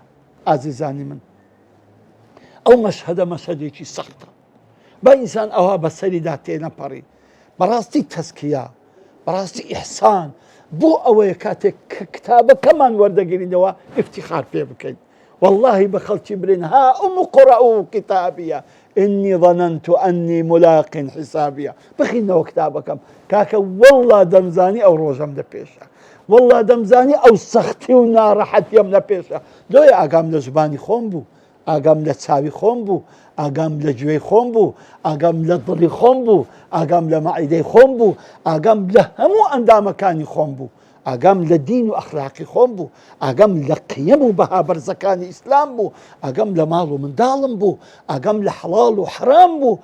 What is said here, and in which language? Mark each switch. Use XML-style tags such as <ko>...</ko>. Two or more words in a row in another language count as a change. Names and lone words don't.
<ckb>ئازیزانی من ئەو مەشهەدە مەشهەدێکی سەختە، با ئینسان ئەوها بەسەریدا تێنەپەڕی. بەڕاستی تەسکیە، بەڕاستی ئیحسان بۆ ئەوەیە کاتێک کە کتابەکەمان وەردەگرینەوە ئیفتیخار پێ بکەین. والله بە خەڵکی برین</ckb> <ar>هاؤم اقرءوا کتابیە إني ظننت أني ملاق حسابيا.</ar> <ckb>بخینەوە کتابەکەم کاکە والله دەمزانی ئەو ڕۆژەم لە پێشە، والله دەمزانی ئەو سەختی و ناڕەحەتیم لە پێشە. دۆی ئاگام لە زبانی خۆم بوو، ئاگام لە چاوی خۆم بوو، ئاگام لە گوێی خۆم بوو، ئاگام لە دڵی خۆم بوو، ئاگام لە مەعیدەی خۆم بوو، ئاگام لە هەموو ئەندامەکانی خۆم بوو، ئاگام لە دین و ئەخلاقی خۆم بوو، ئاگام لە قیەم و بەها بەرزەکانی ئیسلام بوو، ئاگام لە ماڵ و منداڵم بوو، ئاگام لە حەڵاڵ و حرام بوو.</ckb>